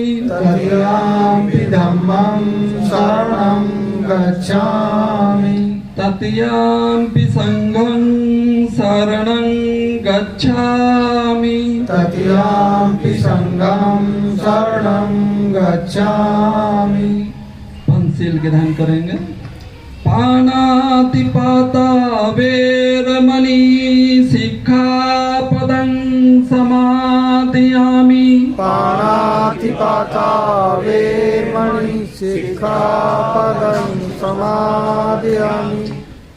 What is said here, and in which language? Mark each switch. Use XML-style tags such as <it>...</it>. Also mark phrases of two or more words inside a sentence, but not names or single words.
<pi>तृतीयंपि धम्मं शरणं गच्छामि, तृतीयंपि संघं शरणं गच्छामि, तृतीयंपि संघं शरणं गच्छामि।</pi> <hi>पंचशील के ध्यान करेंगे।</hi> <pi>पानातिपाता वेरमणि सिक्खापदं समादयामि, पाणातिपाता वेरमणि सिक्खापदं समादयामि,</pi>